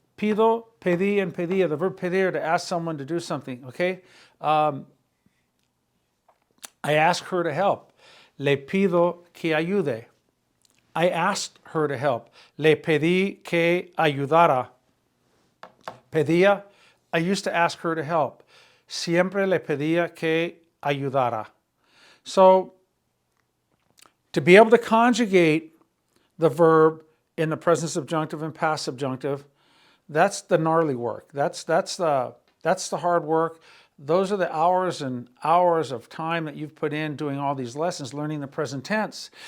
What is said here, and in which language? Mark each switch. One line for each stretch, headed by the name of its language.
English: Pido, pedí, and pedía. The verb pedir, to ask someone to do something, okay? I asked her to help.
Spanish: Le pido que ayude.
English: I asked her to help.
Spanish: Le pedí que ayudara.
English: Pedía, I used to ask her to help.
Spanish: Siempre le pedía que ayudara.
English: So, to be able to conjugate the verb in the present subjunctive and past subjunctive, that's the gnarly work. That's the hard work. Those are the hours and hours of time that you've put in doing all these lessons, learning the present tense.